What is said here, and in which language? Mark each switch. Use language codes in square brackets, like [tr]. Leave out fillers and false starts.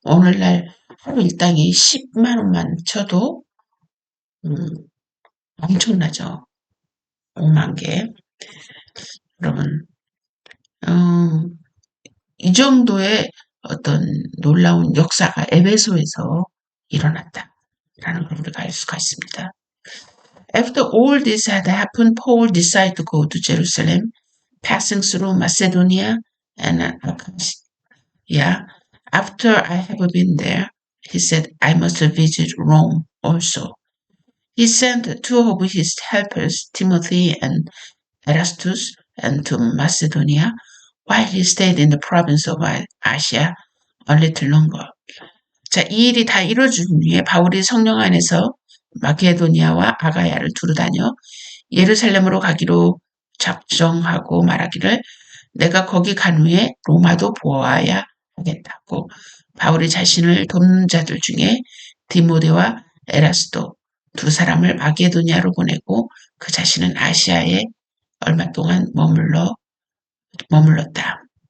[ko] 오늘날 하루 일당이 10만 원만 쳐도 엄청나죠. 5만 개. 여러분 이 정도의 어떤 놀라운 역사가 에베소에서 일어났다라는 걸 우리가 알 수가 있습니다. [en] After all this had happened, Paul decided to go to Jerusalem, passing through Macedonia and Achaia. After I have been there, he said, I must visit Rome also. He sent two of his helpers, Timothy and Erastus, and to Macedonia, while he stayed in the province of Asia a little longer. [ko] 자, 이 일이 다 이루어진 후에 바울이 성령 안에서 마케도니아와 아가야를 두루 다녀 예루살렘으로 가기로 작정하고 말하기를 내가 거기 간 후에 로마도 보아야 하겠다고 바울이 자신을 돕는 자들 중에 디모데와 에라스도 두 사람을 마게도니아로 보내고 그 자신은 아시아에 얼마 동안 머물렀다.